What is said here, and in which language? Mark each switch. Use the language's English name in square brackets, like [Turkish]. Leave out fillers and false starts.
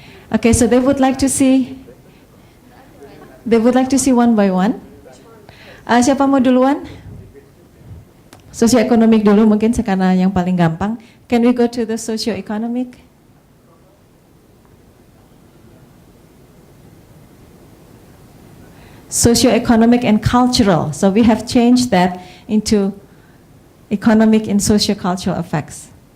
[English] Oke, so they would like to see one by one. [Indonesian] Siapa mau duluan? Socio-economic dulu mungkin karena yang paling gampang. [English] Can we go to the socio-economic? Socio-economic and cultural. So we have changed that into economic and socio-cultural effects.